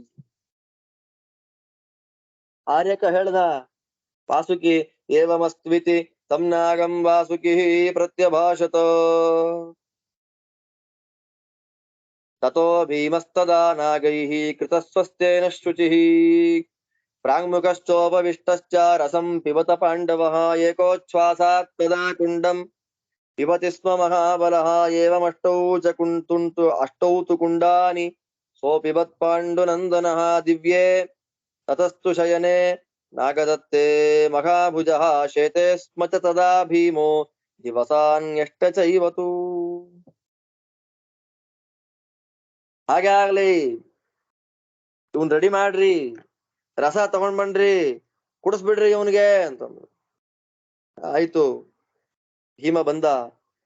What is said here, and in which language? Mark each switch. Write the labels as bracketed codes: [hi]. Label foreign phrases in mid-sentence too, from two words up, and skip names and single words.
[kn] ಆರ್ಯಕ ಹೇಳ್ದ, [sa] ವಾಸುಕಿ ಏವಮಸ್ತ್ವಿತಿ ತಮ್ನಾಗಂ ವಾಸುಕಿ ಪ್ರತ್ಯಭಾಷತ. ತಥೋ ಭೀಮಸ್ತದಾ ನಾಗೈಃ ಕೃತಸ್ವಸ್ತೆನ ಶುಚಿಃ ಪ್ರಾಂಗುಖಶ್ಚೋಪವಿಷ್ಟಶ್ಚ ರಸಂ ಪಿಬತ ಪಾಂಡವಃ ಏಕೋಚ್ಛ್ವಾಸಾತ್ ತದಾ ಕುಂಡಂ ಪಿಬತಿ ಸ್ಮ ಮಹಾಬಲಃ ಏವಮಷ್ಟೌ ಚ ಅಷ್ಟೌ ತು ಕುಂಡಾನಿ ಸೋಪಿಬತ್ ಪಾಂಡುನಂದನಃ ದಿವ್ಯೇ ತತಸ್ತು ಶಯನೆ ನಾಗದತ್ತೇ ಮಹಾಭುಜಃ ಶೇತೆ ಸ್ಮ ಚ ತದಾ ಭೀಮೋ ದಿವಸಾನ್ಯಷ್ಟ ಚೈವತು. [kn] ಹಾಗೆ ಆಗ್ಲಿ, ಇವನ್ ರೆಡಿ ಮಾಡ್ರಿ, ರಸ ತಗೊಂಡ್ ಬನ್ರಿ, ಕುಡಿಸ್ಬಿಡ್ರಿ ಇವನ್ಗೆ ಅಂತಂದ್ರು. ಆಯ್ತು, ಭೀಮ ಬಂದ.